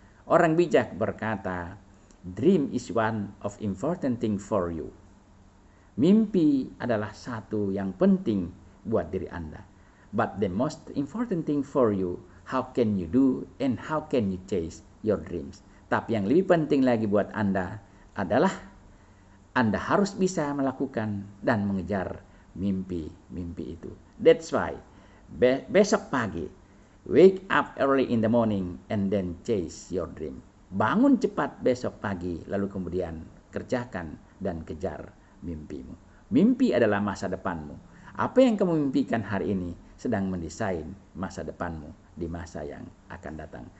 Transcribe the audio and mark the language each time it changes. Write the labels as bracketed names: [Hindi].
[Indonesian] Orang bijak berkata, [English] dream is one of important thing for you. [Indonesian] Mimpi adalah satu yang penting buat diri Anda. [English] But the most important thing for you, how can you do and how can you chase your dreams. [Indonesian] Tapi yang lebih penting lagi buat Anda adalah Anda harus bisa melakukan dan mengejar mimpi-mimpi itu. [English] That's why [Indonesian] besok pagi, [English] wake up early in the morning and then chase your dream. [Indonesian] Bangun cepat besok pagi, lalu kemudian kerjakan dan kejar mimpimu. Mimpi adalah masa depanmu. Apa yang kamu mimpikan hari ini sedang mendesain masa depanmu di masa yang akan datang.